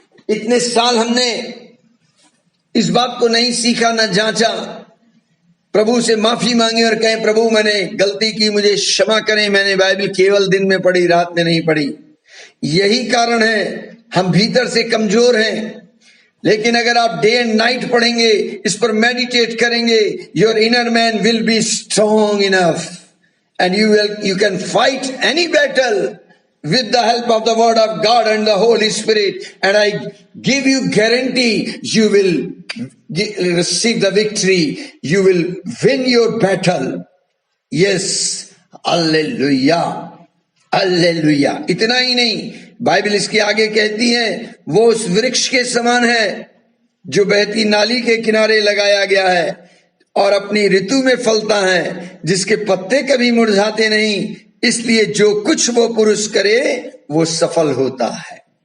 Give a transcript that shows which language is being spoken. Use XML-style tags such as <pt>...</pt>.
<hi>इतने साल हमने इस बात को नहीं सीखा, न जांचा। प्रभु से माफी मांगी और कहें प्रभु मैंने गलती की, मुझे क्षमा करें, मैंने बाइबल केवल दिन में पढ़ी, रात में नहीं पढ़ी। यही कारण है हम भीतर से कमजोर हैं। लेकिन अगर आप</hi> <en>day and night</en> <hi>पढ़ेंगे, इस पर</hi> <en>meditate</en> <hi>करेंगे,</hi> <en>Your inner man will be strong enough and you can fight any battle with the help of the word of God and the Holy Spirit, and I give you guarantee you will receive the victory, you will win your battle. Yes, hallelujah, hallelujah.</en> <hi>इतना ही नहीं, Bible इसके आगे कहती है वो उस वृक्ष के समान है जो बहती नाली के किनारे लगाया गया है और अपनी ऋतु में फलता है, जिसके पत्ते कभी मुरझाते नहीं, इसलिए जो कुछ वो पुरुष करे वो सफल होता है।</hi>